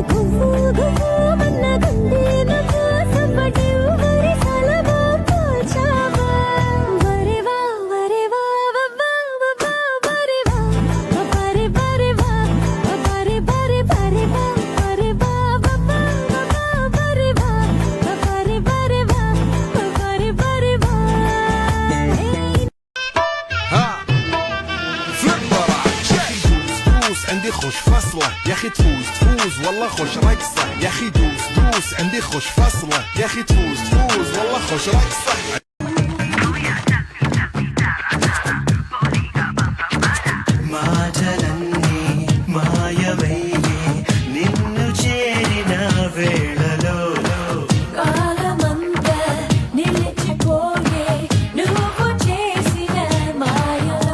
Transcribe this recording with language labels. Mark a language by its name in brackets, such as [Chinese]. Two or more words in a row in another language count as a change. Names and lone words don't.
[Telugu] గువ్వు గువ్వు మన్న గుండె నవ్వు సవ్వడి వరి సలవా పోల్చావా వరేవా వరేవా వవ్వా వవ్వా వరేవా వరే వరేవా వరే వరే వరేవా వరేవా వవ్వా వవ్వా వరేవా వరే వరేవా వరే వరేవా [Arabic] دوس عندي خوش فصلة يا اخي تفوز والله خوش رقصة يا اخي دوس عندي خوش فصلة يا اخي تفوز والله خوش رقصة [Telugu] మాటలన్నీ మాయమయ్యే నిన్ను చేరిన వేళలో కాలమంతా నిలిచిపోయే నువ్వు చేసిన మాయలో